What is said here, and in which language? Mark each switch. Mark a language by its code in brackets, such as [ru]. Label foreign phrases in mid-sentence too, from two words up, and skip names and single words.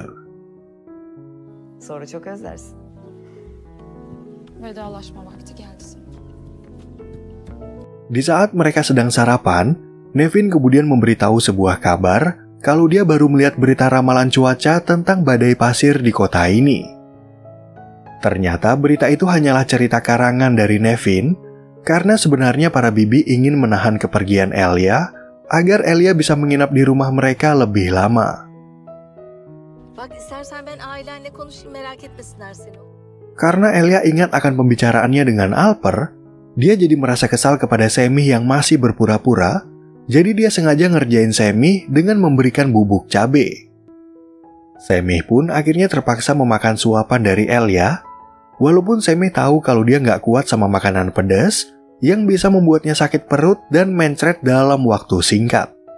[tr] Sonra çok özlersin. Vedalaşma vakti geldi. [id] Di saat mereka sedang sarapan, Nevin kemudian memberitahu sebuah kabar kalau dia baru melihat berita ramalan cuaca tentang badai pasir di kota ini. Ternyata berita itu hanyalah cerita karangan dari Nevin, karena sebenarnya para bibi ingin menahan kepergian Elia agar Elia bisa menginap di rumah mereka lebih lama. [tr] Bak istersen ben ailenle konuşayım, merak etmesinler seni. [id] Karena Elia ingat akan pembicaraannya dengan Albert, dia jadi merasa kesal kepada Semih yang masih berpura-pura, jadi dia sengaja ngerjain Semih dengan memberikan bubuk cabe. Semih pun akhirnya terpaksa memakan suapan dari Elia, Walaupun Semih tahu kalau dia nggak kuat sama makanan pedas yang bisa membuatnya sakit perut dan mencret dalam waktu singkat.